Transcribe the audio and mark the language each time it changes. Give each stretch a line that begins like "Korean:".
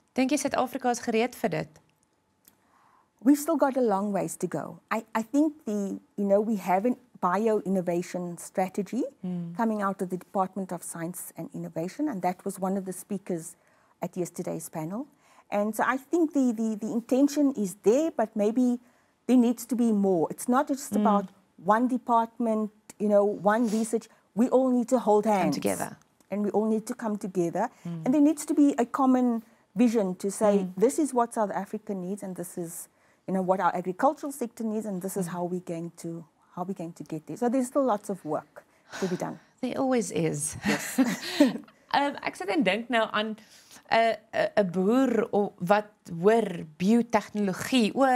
Afrikaans: Dink jy Suid-Afrika is gereed vir dit?
English: We've still got a long ways to go. I think we have a bio-innovation strategy coming out of the Department of Science and Innovation, and that was one of the speakers at yesterday's panel. And so I think the intention is there, but maybe there needs to be more. It's not just about one department, one research. We all need to hold hands. Come together. And we all need to come together. And there needs to be a common vision to say, this is what South Africa needs, and this is what our agricultural sector needs, and this is how we're going to get there. So there's still lots of work to be done. There always is. Yes.
Afrikaans: Ek sit en dink nou aan 'n boer wat hoor biotegnologie.